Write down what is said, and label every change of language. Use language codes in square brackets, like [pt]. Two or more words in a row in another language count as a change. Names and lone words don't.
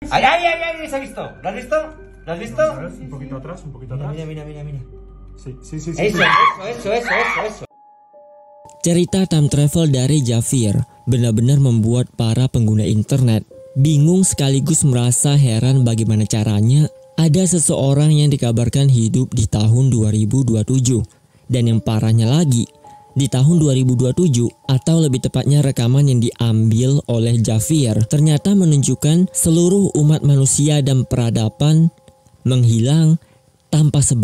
[es] Ay, ay, ay, ay, ¿se ha visto? ¿Lo has visto? ¿Lo has visto? Un poquito atrás, un poquito atrás. Mira, mira, mira, mira. Sí. Eso. [id] Cerita [en] time travel [id] dari Javier benar-benar membuat para pengguna internet bingung sekaligus merasa heran bagaimana caranya ada seseorang yang dikabarkan hidup di tahun 2027. Dan yang parahnya lagi, di tahun 2027 atau lebih tepatnya rekaman yang diambil oleh Javier ternyata menunjukkan seluruh umat manusia dan peradaban menghilang tanpa sebab.